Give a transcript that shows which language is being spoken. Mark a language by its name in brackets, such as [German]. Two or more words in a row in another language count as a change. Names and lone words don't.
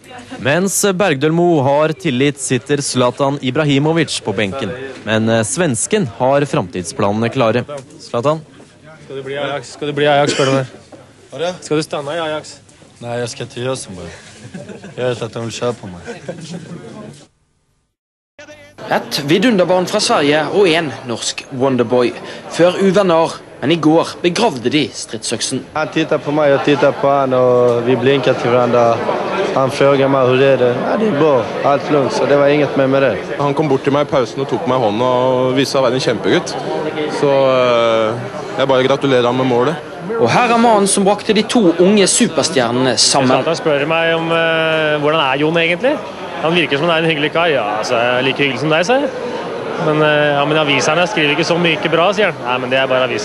[Norwegian] Mens Bergdølmo har tillit, sitter Zlatan Ibrahimovic på benken. Men svensken har framtidsplanene klare. Zlatan? Skal du bli Ajax, spør du meg? Skal du stanna i Ajax? [Swedish] Nej, jag ska inte göra som bara. Jag vet att de vill köpa mig. [Norwegian] Et vidunderbarn fra Sverige og en norsk Wonderboy. Før uvenner, men i går begravde de stridsøksen. [Swedish] Han tittar på mig och tittar på han och vi blinkar till varandra. Han frågar mig hur är det? Ja, det är bra, allt lugnt, så det var inget med det. [Norwegian] Han kom bort til meg i pausen og tok meg i hånden og viste seg å være en kjempegutt. Så jeg bare gratulerer han med målet. Og her er mannen som brakte de to unge superstjernene sammen. Han spør meg om hvordan er Jon egentlig? Han virker som han er en hyggelig kar. Ja, altså, like hyggelig som deg, sier jeg. Men aviserne skriver ikke så mye bra, sier han. Nei, men det er bare aviser.